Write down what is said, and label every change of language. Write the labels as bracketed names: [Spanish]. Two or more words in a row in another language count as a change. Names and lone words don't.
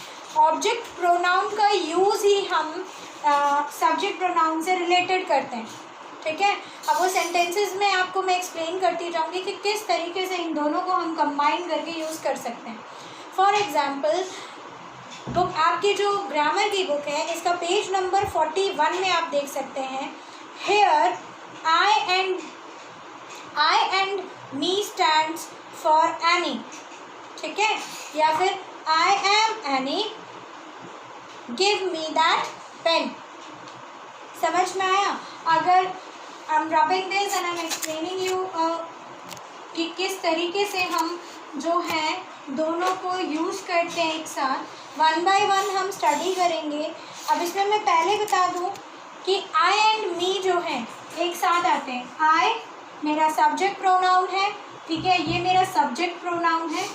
[English] object pronoun [Hindi] का यूज़ ही हम [English] subject pronoun [Hindi] से रिलेटेड करते हैं. ठीक है, अब वो सेंटेंसेस में आपको मैं एक्सप्लेन करती जाऊँगी कि किस तरीके से इन दोनों को हम कंबाइन करके यूज़ कर सकते हैं. [English] for example, book, [Hindi] आपकी जो ग्रामर की बुक है, इसका [English] page number 41 [Hindi] में आप देख सकते हैं. [English] Here I and me stands for Annie. [Hindi] ठीक है, या फिर [English] I am Annie, give me that pen. [Hindi] समझ में आया. अगर [English] I'm rubbing this and I'm explaining you [Hindi] कि किस तरीके से हम जो है दोनों को यूज़ करते हैं एक साथ, [English] one by one [Hindi] हम स्टडी करेंगे. अब इसमें मैं पहले बता दूँ कि [English] I and me [Hindi] जो है एक साथ आते हैं. आई मेरा [English] subject pronoun [Hindi] है, ठीक है, ये मेरा [English] subject pronoun [Hindi] है.